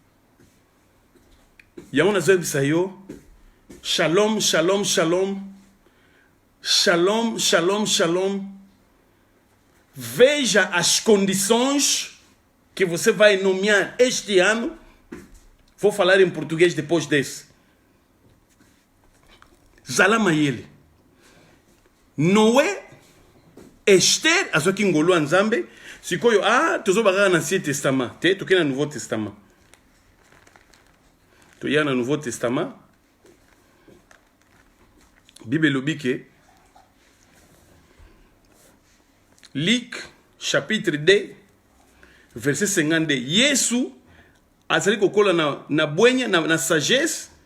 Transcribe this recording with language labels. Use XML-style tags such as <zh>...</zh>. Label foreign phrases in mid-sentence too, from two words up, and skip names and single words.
<ln>Yango nazoebi sayo,</ln> <he>shalom, shalom, shalom, shalom, shalom, shalom,</he> <pt>veja as condições que você vai nomear este ano. Vou falar em português depois desse.</pt> <ln>Zala mayele Noé Esther azoki ngolu nzambe sikoyo tozo bakaka na</ln> <fr>Ancien Testament</fr> <ln>te toke na</ln> <fr>Nouveau Testament</fr> <ln>toya na</ln> <fr>Nouveau Testament</fr> <ln>Bible elobi ke Luc</ln> <fr>chapitre 2 verset 52</fr> <ln>Yesu azali kokola na bwenya na sagesse</ln>